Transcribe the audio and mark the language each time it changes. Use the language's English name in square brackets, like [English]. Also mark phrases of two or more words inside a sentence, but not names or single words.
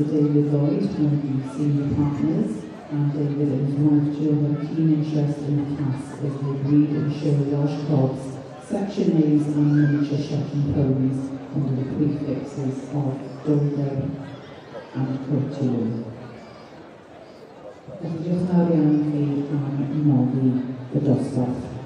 [English] David Lloyd, one of the senior partners, and David and his wife Jill have a keen interest in the class as they breed and show Welsh cobs, Section A's and miniature Shetland ponies under the prefixes of Dolder and Couture. [Welsh] Diolch yn fawr iawn i chi am nodi y dosbarth.